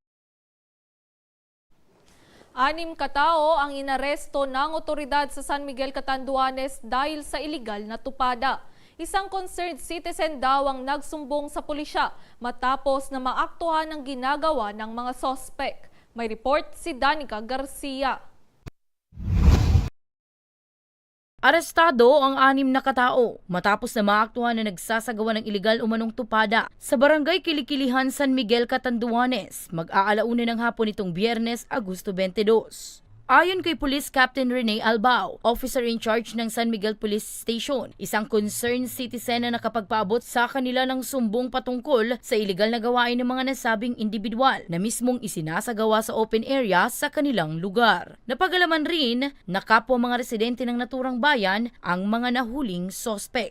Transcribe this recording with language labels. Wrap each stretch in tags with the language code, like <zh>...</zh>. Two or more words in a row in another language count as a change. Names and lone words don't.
<tl>6 katao ang inaresto ng otoridad sa San Miguel, Catanduanes dahil sa iligal na tupada. Isang</tl> <en>concerned citizen</en> <tl>daw ang nagsumbong sa pulisya matapos na maaktuhan ang ginagawa ng mga sospek. May report si Danica Garcia. Arestado ang 6 na katao matapos na maaktuhan na nagsasagawa ng iligal umanong tupada sa barangay Kilikilihan, San Miguel, Catanduanes, mag-aalauna ng hapon nitong Biyernes, Agosto 22. Ayon kay Police Captain Rene Albao,</tl> <en>officer in charge</en> <tl>ng San Miguel Police Station, isang</tl> <en>concerned citizen</en> <tl>na nakapagpaabot sa kanila ng sumbong patungkol sa iligal na gawain ng mga nasabing individual na mismong isinasagawa sa</tl> <en>open area</en> <tl>sa kanilang lugar. Napagalaman rin na kapwa mga residente ng naturang bayan ang mga nahuling sospek.</tl>